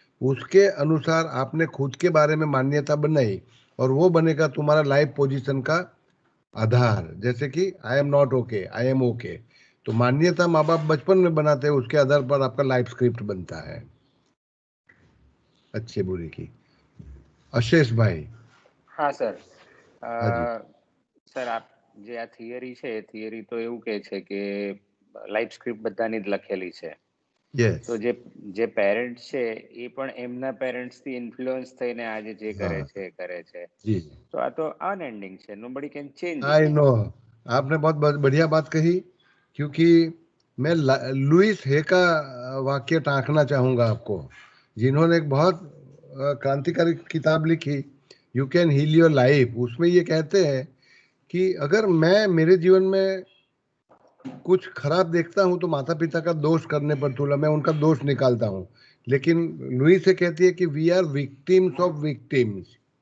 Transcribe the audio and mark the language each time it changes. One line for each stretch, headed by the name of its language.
Hindi: उसके अनुसार आपने खुद के बारे में मान्यता बनाई और वो बनेगा तुम्हारा लाइफ पोजीशन का आधार। जैसे कि
English: I am not okay, I am okay.
Hindi: तो मान्यता माँ बाप बचपन में बनाते हैं, उसके आधार पर आपका लाइफ स्क्रिप्ट बनता है अच्छे बुरे की। अशेष भाई।
Gujarati: હા સર, હાજી સર આપ જે આ થિયરી છે, થિયરી તો એવું કહે છે કે લાઈફ સ્ક્રિપ્ટ બધાની જ લખેલી છે.
English: yes
Gujarati: તો જે પેરેન્ટ્સ છે એ પણ એમના પેરેન્ટ્સ થી ઇન્ફ્લુઅન્સ થઈને આજે જે કરે છે
Hindi: जी
Gujarati: તો આ તો અનએન્ડિંગ છે.
English: Nobody can change I it.
Hindi: No. आपने बहुत बढ़िया बात कही, क्योंकि मैं लुइस हे का वाक्य टाँकना चाहूँगा आपको, जिन्होंने एक बहुत क्रांतिकारी किताब लिखी, you can heal your life. उसमें ये कहते हैं कि अगर मैं मेरे जीवन में कुछ खराब देखता हूँ तो माता पिता का दोष करने पर तुला मैं उनका दोष निकालता हूँ, लेकिन लुई से कहती है कि
English: We are victims of victims.